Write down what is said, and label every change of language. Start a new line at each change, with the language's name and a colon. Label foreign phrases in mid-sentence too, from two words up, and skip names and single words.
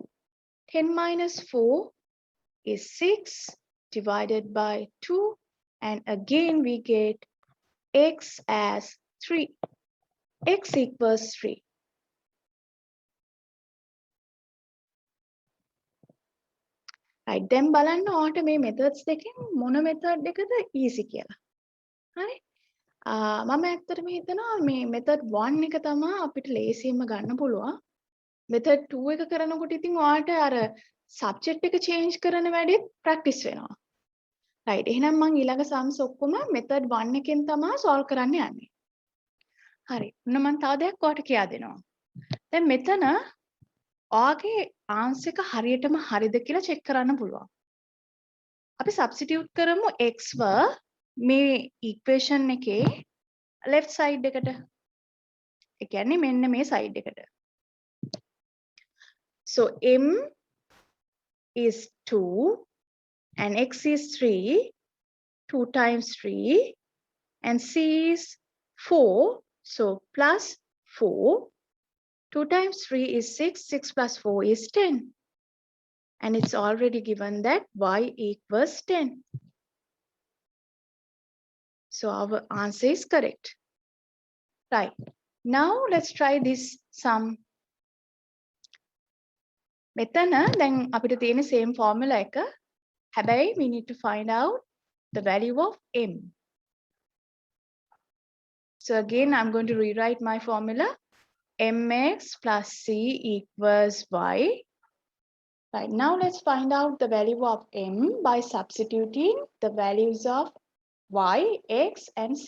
English: 10 minus 4 is 6 divided by 2, and again we get x as 3. X equals 3. Right, then
Sinhala: බලන්න ඔයාලට මේ methods දෙකෙන් මොන method එකද easy කියලා. හරි? මම ඇත්තටම හිතනවා මේ method 1 එක තමයි අපිට ලේසියෙන්ම ගන්න පුළුවන්. method 2 එක කරනකොට ඉතින් ඔයාලට අර subject එක change කරන වැඩේ practice වෙනවා. right, එහෙනම් මම ඊළඟ sums ඔක්කොම method 1 එකෙන් තමයි solve කරන්න යන්නේ. හරි. ඔන්න මම තව දෙයක් ඔයාලට කියා දෙනවා. දැන් මෙතන ඔයාගේ answer එක හරියටම හරිද කියලා check කරන්න පුළුවන්. අපි substitute කරමු x ව මේ equation එකේ
English: left side
Sinhala: එකට. ඒ කියන්නේ මෙන්න මේ side එකට.
English: So m is 2 and x is 3. 2 times 3 and c is 4. So plus 4. 2 times 3 is 6. 6 plus 4 is 10. And it's already given that y equals 10. So our answer is correct. Right. Now let's try this sum.
Sinhala: මෙතන දැන් අපිට තියෙන
English: same formula
Sinhala: එක.
English: හැබැයි we need to find out the value of m. So again, I'm going to rewrite my formula. mx plus c equals y. Right, now let's find out the value of m by substituting the values of y, x, and c.